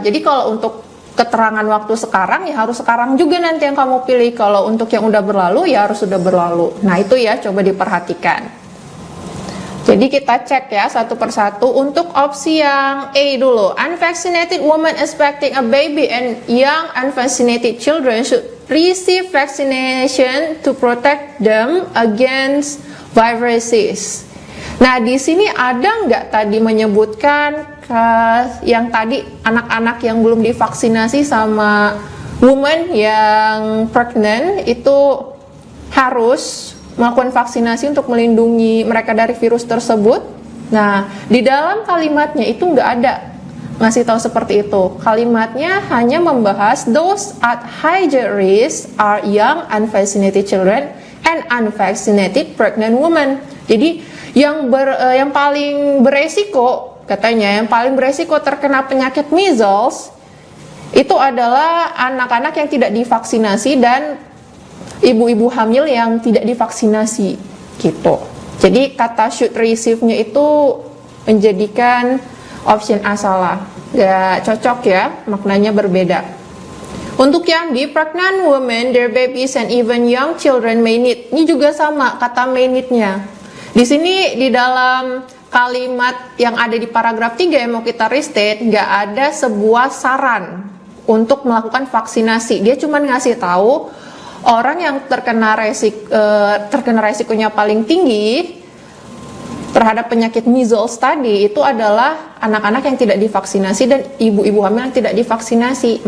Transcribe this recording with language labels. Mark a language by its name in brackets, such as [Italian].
[Indonesian] Jadi kalau untuk keterangan waktu sekarang ya harus sekarang juga nanti yang kamu pilih. Kalau untuk yang udah berlalu ya harus sudah berlalu. Nah, itu ya coba diperhatikan. Jadi kita cek ya satu persatu. Untuk opsi yang A dulu, [English] unvaccinated woman expecting a baby and young unvaccinated children should receive vaccination to protect them against viruses. [Indonesian] Nah, di sini ada nggak tadi menyebutkan yang tadi anak-anak yang belum divaksinasi sama woman yang pregnant itu harus melakukan vaksinasi untuk melindungi mereka dari virus tersebut? Nah, di dalam kalimatnya itu nggak ada ngasih tahu seperti itu. Kalimatnya hanya membahas [English] those at higher risk are young unvaccinated children and unvaccinated pregnant women. [Indonesian] Jadi yang paling beresiko, katanya yang paling beresiko terkena penyakit measles itu adalah anak-anak yang tidak divaksinasi dan ibu-ibu hamil yang tidak divaksinasi gitu. Jadi kata should receive-nya itu menjadikan option A salah. Gak cocok ya, maknanya berbeda. Untuk yang di [English] pregnant women, their babies and even young children may need. [Indonesian] Ini juga sama kata may need-nya. Di sini di dalam kalimat yang ada di paragraf 3 yang mau kita restate, nggak ada sebuah saran untuk melakukan vaksinasi. Dia cuma ngasih tahu orang yang terkena resikonya paling tinggi terhadap penyakit measles tadi itu adalah anak-anak yang tidak divaksinasi dan ibu-ibu hamil yang tidak divaksinasi.